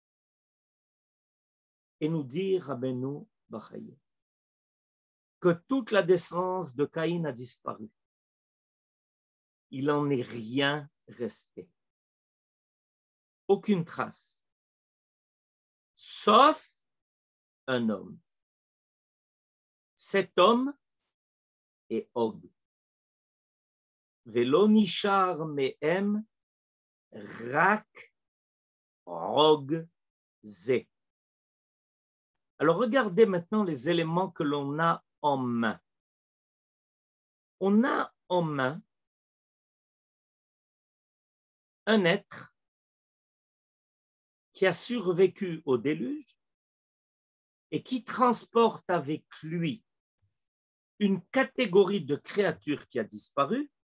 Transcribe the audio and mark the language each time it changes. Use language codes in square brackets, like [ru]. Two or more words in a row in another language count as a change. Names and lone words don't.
[fr] Et nous dit Rabbeinu Bechaye que toute la descendance de Caïn a disparu. Il n'en est rien resté. Aucune trace. Sauf un homme. Cet homme est Og. [he] ולא נשאר מהם רק עוג זה. [fr] Alors regardez maintenant les éléments que l'on a en main. On a en main un être qui a survécu au déluge et qui transporte avec lui une catégorie de créatures qui a disparu,